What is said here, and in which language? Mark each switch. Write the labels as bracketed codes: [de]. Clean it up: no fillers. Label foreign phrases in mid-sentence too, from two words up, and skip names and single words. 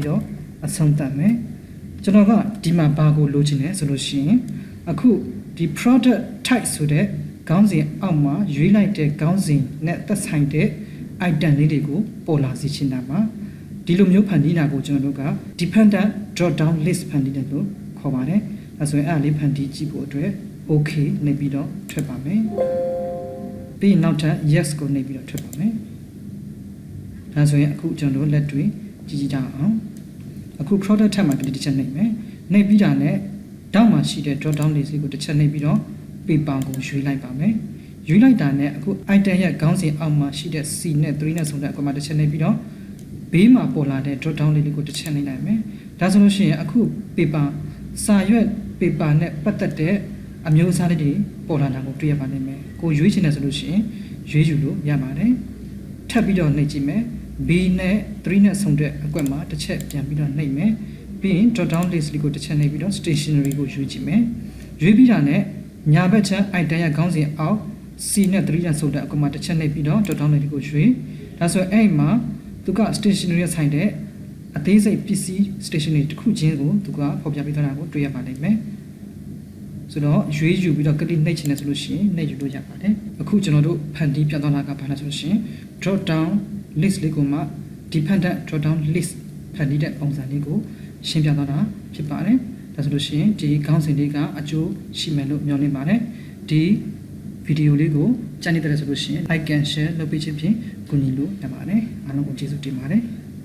[my] တော့အဆုံးသတ်မယ်ကျွန်တော်ကဒီမှာဘာကိုလိုချင်လဲဆိုလို့ရှိရင်အခုဒီ [en] product type [my] ဆိုတဲ့ခေါင်းစဉ်အောက်မှာရွေးလိုက်တဲ့ခေါင်းစဉ်နဲ့သက်ဆိုင်တဲ့ item လေးတွေကိုပေါ်လာစေချင်တာပါဒီလိုမျိုးဖန်တီးတာကိုကျွန်တော်တို့က [en] dependent drop down list [my] ဖန်တီးတယ်လို့ခေါ်ပါတယ်အဲဆိုရင်အဲ့ဒါလေးဖန်တီးကြည့်ဖို့အတွက် okay နေပြီးတော့ထွက်ပါမယ်ပြီးရင်နောက်ထပ် yes ကိုနေပြီးတော့ထွက်ပါမယ်ဒါဆိုရင်အခုကျွန်တော်တို့လက်တွေ့ကြည့်ကြအောင်အခု [en] product tab [my] မှာတစ်ချက်နှိပ်မယ်နှိပ်ပြီးတာနဲ့တောက်မှာရှိတဲ့ [en] drop down list [my] ကိုတစ်ချက်နှိပ်ပြီးတော့ paper ကိုရွေးလိုက်ပါမယ်ရွေးလိုက်တာနဲ့အခု item ရဲ့ခေါင်းစဉ်အောက်မှာရှိတဲ့ C နဲ့ 3 နဲ့ဆုံတဲ့အကွက်မှာတစ်ချက်နှိပ်ပြီးတော့ဘေးမှာပေါ်လာတဲ့ [en] drop down [my] လေးကိုတစ်ချက်နှိပ်လိုက်မယ်ဒါဆိုလို့ရှိရင်အခု paper စာရွက် paper နဲ့ပတ်သက်တဲ့အမျိုးအစားလေးတွေပေါ်လာတာကိုတွေ့ရပါလိမ့်မယ်ကိုရွေးချင်တယ်ဆိုလို့ရှိရင်ရွေးယူလို့ရပါတယ် ထပ်ပြီးတော့နှိပ်ကြည့်မယ် B နဲ့ 3 နဲ့ဆုံတဲ့အကွက်မှာတစ်ချက်ပြန်ပြီးတော့နှိပ်မယ်ပြီးရင် [en] drop down list [my] လေးကိုတစ်ချက်နှိပ်ပြီးတော့ stationery ကိုရွေးကြည့်မယ်ရွေးပြီးတာနဲ့ညာဘက် ချမ်း item ရဲ့ခေါင်းစဉ်အောက် C နဲ့ 3 နဲ့ဆုံတဲ့အကွက်မှာတစ်ချက်နှိပ်ပြီးတော့ [en] drop down list [my] ကိုရွေးဒါဆိုရင်အဲ့မှာသူက stationery ရဲ့ဆိုင်တဲ့အသေးစိတ်ပစ္စည်း stationery တစ်ခုချင်းကိုသူကဖော်ပြပေးထားတာကိုတွေ့ရပါလိမ့်မယ်ဆိုတော့ ရွေးယူပြီးတော့ကလစ်နှိပ်ချင်တယ်ဆိုလို့ရှိရင်နှိပ်ယူလို့ရပါတယ်အခုကျွန်တော်တို့ဖန်တီးပြသွားတာကဘာလဲဆိုလို့ရှိရင် [en] drop down list [my] လေးကိုမှ [en] dependent drop down list [my] ဖန်တီးတဲ့ပုံစံလေးကိုရှင်းပြသွားတာဖြစ်ပါတယ်ဒါဆိုလို့ရှိရင်ဒီခေါင်းစဉ်လေးကအကျိုးရှိမယ်လို့မျှော်လင့်ပါတယ်ဒီဗီဒီယိုလေးကိုကြည့်နေတယ်ဆိုလို့ရှိရင် [en] like and share [my] လုပ်ပေးခြင်းဖြင့်ကူညီလို့ရပါတယ်အားလုံးကိုကျေးဇူးတင်ပါတယ်